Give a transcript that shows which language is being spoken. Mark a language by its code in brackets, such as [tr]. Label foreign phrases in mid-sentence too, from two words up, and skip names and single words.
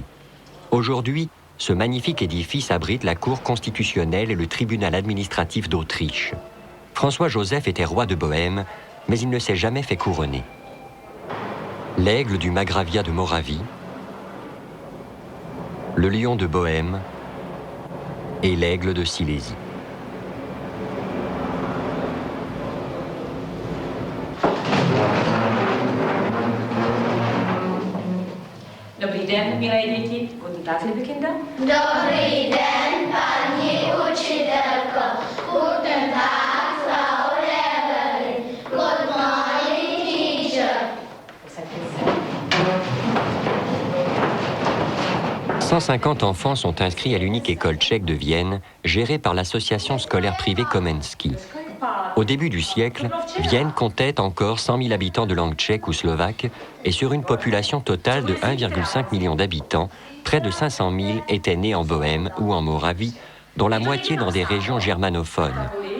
[fr] Aujourd'hui, ce magnifique édifice abrite la Cour constitutionnelle et le tribunal administratif d'Autriche. François-Joseph était roi de Bohême, mais il ne s'est jamais fait couronner. L'aigle du Magravia de Moravie, le lion de Bohême et l'aigle de Silésie. [cs] Dobrý den, milé děti. [de] Guten Tag, liebe Kinder. [cs] Dobrý den, paní učitelko. [de] Guten Tag, Frau Lehrerin. [en] Good morning, teacher. [fr] 150 enfants sont inscrits à l'unique école tchèque de Vienne, gérée par l'association scolaire privée Komenský. Au début du siècle, Vienne comptait encore 100 000 habitants de langue tchèque ou slovaque, et sur une population totale de 1,5 million d'habitants, près de 500 000 étaient nés en Bohême ou en Moravie, dont la moitié dans des régions germanophones.